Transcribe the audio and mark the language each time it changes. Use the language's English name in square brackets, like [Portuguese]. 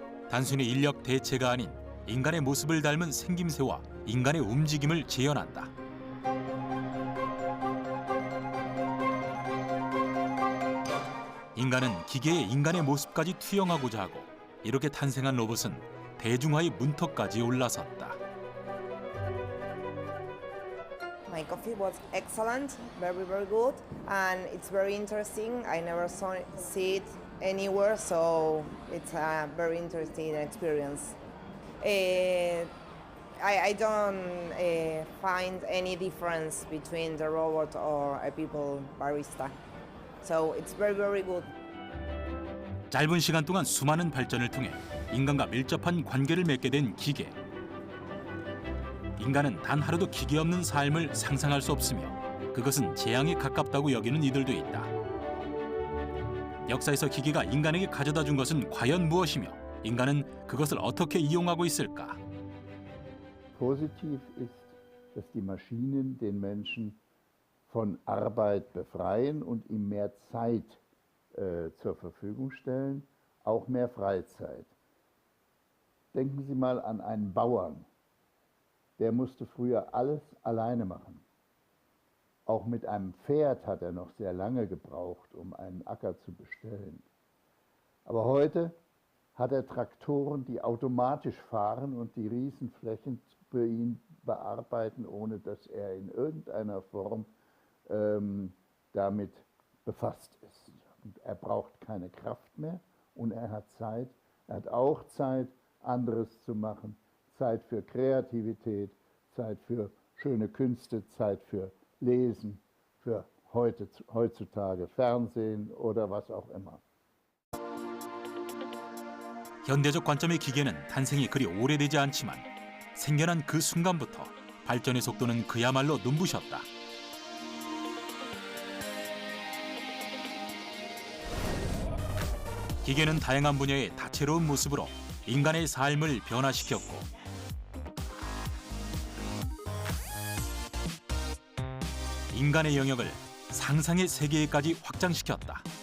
[Korean] 단순히 인력 대체가 아닌 인간의 모습을 닮은 생김새와 인간의 움직임을 재현한다. 인간은 기계에 인간의 모습까지 투영하고자 하고 이렇게 탄생한 로봇은 대중화의 문턱까지 올라섰다. [English] My coffee was excellent, very, very good, and it's very interesting. I never see it anywhere, so it's a very interesting experience. I don't find any difference between the robot or a people barista. So it's very, very good. [Korean] 짧은 시간 동안 수많은 발전을 통해 인간과 밀접한 관계를 맺게 된 기계. 인간은 단 하루도 기계 없는 삶을 상상할 수 없으며 그것은 재앙에 가깝다고 여기는 이들도 있다. 역사에서 기계가 인간에게 가져다 준 것은 과연 무엇이며 인간은 그것을 어떻게 이용하고 있을까? [German] Positiv ist, dass die Maschinen den Menschen von Arbeit befreien und ihm mehr Zeit zur Verfügung stellen, auch mehr Freizeit. Denken Sie mal an einen Bauern. Der musste früher alles alleine machen. Auch mit einem Pferd hat er noch sehr lange gebraucht, um einen Acker zu bestellen. Aber heute hat er Traktoren, die automatisch fahren und die Riesenflächen für ihn bearbeiten, ohne dass er in irgendeiner Form damit befasst ist. Und er braucht keine Kraft mehr und er hat Zeit. Er hat auch Zeit, anderes zu machen. Zeit für Kreativität, Zeit für schöne Künste, Zeit für Lesen, für heutzutage Fernsehen oder was auch immer. [Korean] 현대적 관점의 기계는 탄생이 그리 오래되지 않지만 생겨난 그 순간부터 발전의 속도는 그야말로 눈부셨다. 기계는 다양한 분야의 다채로운 모습으로 인간의 삶을 변화시켰고 인간의 영역을 상상의 세계에까지 확장시켰다.